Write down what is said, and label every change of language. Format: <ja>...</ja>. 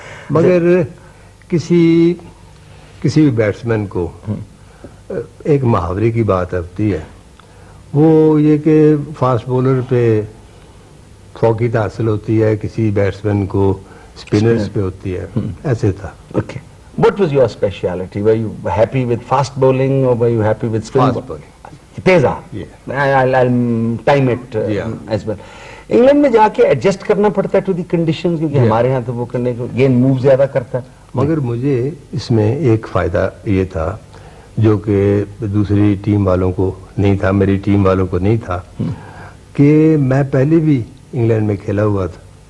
<ur>مگر کسی بھی بیٹسمین کو ایک محاورے کی بات ہوتی ہے، وہ یہ کہ فاسٹ بولر پہ فوقیت حاصل ہوتی ہے، کسی بیٹسمین کو اسپنرز پہ ہوتی ہے. ایسے تھا.</ur> <en>Okay. What was your speciality? Were you happy with fast bowling or were you happy with spin Fast bowling?</en> <ur>تیزا.</ur> <en>I'll time it as well.</en> <ur>England میں جا کے ایڈجسٹ کرنا پڑتا ہے</ur> <en>to the conditions,</en> <ur>کیونکہ ہمارے ہاں تو وہ کرنے کو گیند موو زیادہ کرتا ہے. مگر مجھے اس میں ایک فائدہ یہ تھا جو کہ دوسری ٹیم والوں کو نہیں تھا، میری ٹیم والوں کو نہیں تھا، کہ میں پہلے بھی انگلینڈ میں کھیلا ہوا تھا.</ur>